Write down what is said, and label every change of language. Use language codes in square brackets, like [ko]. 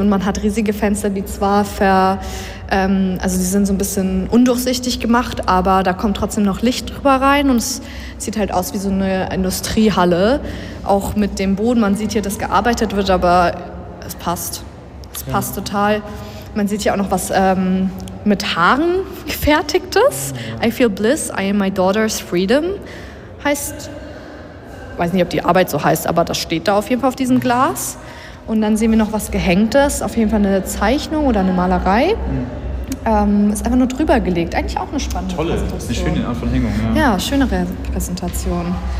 [de] Und man hat riesige Fenster, die zwar die sind so ein bisschen undurchsichtig gemacht, aber da kommt trotzdem noch Licht drüber rein und es sieht halt aus wie so eine Industriehalle, auch mit dem Boden. Man sieht hier, dass gearbeitet wird, aber es passt. Es passt total. Man sieht hier auch noch was mit Haaren gefertigtes. [en] I feel bliss, I am my daughter's freedom. [de] Heißt, weiß nicht, ob die Arbeit so heißt, aber das steht da auf jeden Fall auf diesem Glas. Und dann sehen wir noch was Gehängtes, auf jeden Fall eine Zeichnung oder eine Malerei. Ist einfach nur drüber gelegt. Eigentlich auch eine spannende Präsentation. Tolle, eine schöne Art von Hängung. Ja, schöne Präsentation.